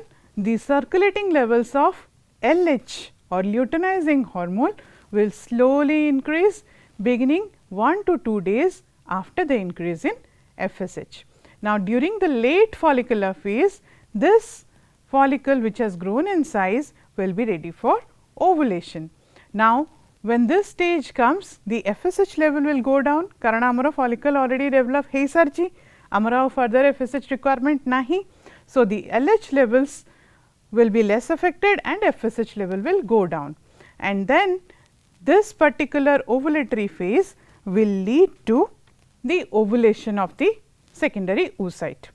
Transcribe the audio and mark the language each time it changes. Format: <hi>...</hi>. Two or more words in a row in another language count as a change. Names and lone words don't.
<en>The circulating levels of LH or luteinizing hormone will slowly increase beginning 1 to 2 days after the increase in FSH. Now during the late follicular phase, this follicle which has grown in size will be ready for ovulation. Now when this stage comes, the FSH level will go down</en> <or>କାରଣ ଆମର</or> <en>follicle already develop</en> <or>ହେଇ ସାରଚି, ଆମର</or> <en>further FSH requirement nahi. So the LH levels will be less affected and FSH level will go down, and then this particular ovulatory phase will lead to the ovulation of the secondary oocyte.</en>